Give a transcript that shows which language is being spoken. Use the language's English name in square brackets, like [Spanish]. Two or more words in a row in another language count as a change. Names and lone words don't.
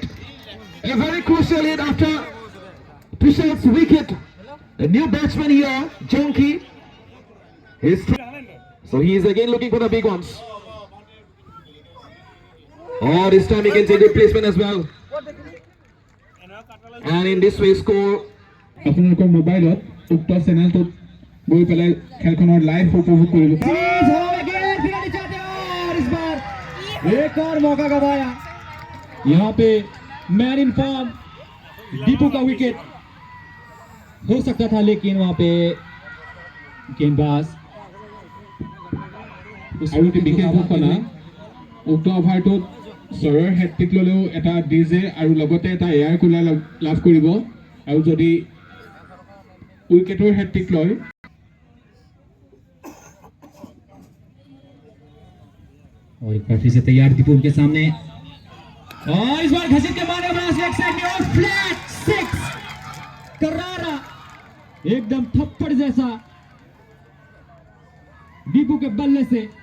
[English] A very crucial hit after Tushal's wicket. The new batsman here, Jonki. So he is again looking for the big ones. Oh, this time he can take good placement as well. And in this way score. [Assamese] আপোনালোকৰ মোবাইলত উক্ত চেনেলটোত গৈ পেলাই খেলখনৰ লাইভ উপভোগ কৰিব। [English] Please हो again, [Hindi] फिर नहीं चाहते और इस बार एक और मौका गवाया। यहाँ पे [English] man in form [Hindi] दीपू का विकेट हो सकता था, लेकिन वहाँ पे गेंदबाज [Assamese] আৰু বিশেষ ঘোষণা, উক্ত অভাৰটোত জয়ৰ হেট্ৰিক ল'লেও এটা ডিজে আৰু লগতে এটা [English] air cooler [Assamese] লাভ কৰিব, আৰু যদি উইকেটৰ হেট্ৰিক লয় [Hindi] और एक बार फिर से तैयार दीपू उनके सामने, और इस बार घसीट के मारे लेग साइड में और फ्लैट 6 करारा एकदम थप्पड़ जैसा दीपू के बल्ले से।